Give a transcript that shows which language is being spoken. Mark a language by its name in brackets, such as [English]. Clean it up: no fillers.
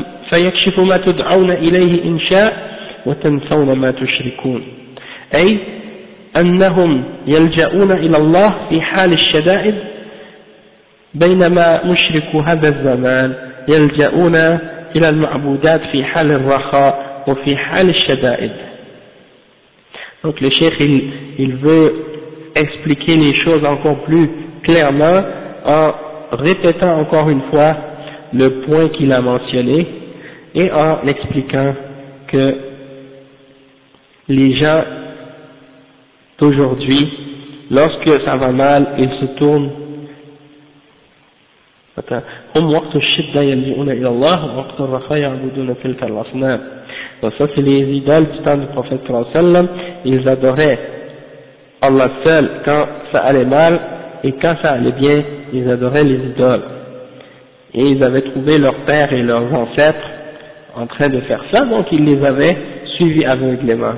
[Arabic] فيكشف ما تدعون إليه إن شاء وتنسون ما تشركون أي أنهم يلجأون إلى الله في حال الشدائد بينما مشركوا هذا الزمان يلجأون إلى المعبودات في حال الرخاء وفي حال الشدائد. [French] Donc le cheikh il veut expliquer les choses encore plus clairement en répétant encore une fois le point qu'il a mentionné et en expliquant que les gens d'aujourd'hui, lorsque ça va mal, ils se tournent. [Arabic] هم وقت الشدة يلجئون إلى الله وقت الرخاء يعبدون تلك الأصنام. [French] Donc ça c'est les idoles du temps du prophète sallallahu alayhi wa sallam, ils adoraient Allah seul quand ça allait mal, et quand ça allait bien, ils adoraient les idoles. Et ils avaient trouvé leurs pères et leurs ancêtres en train de faire ça, donc ils les avaient suivis aveuglément.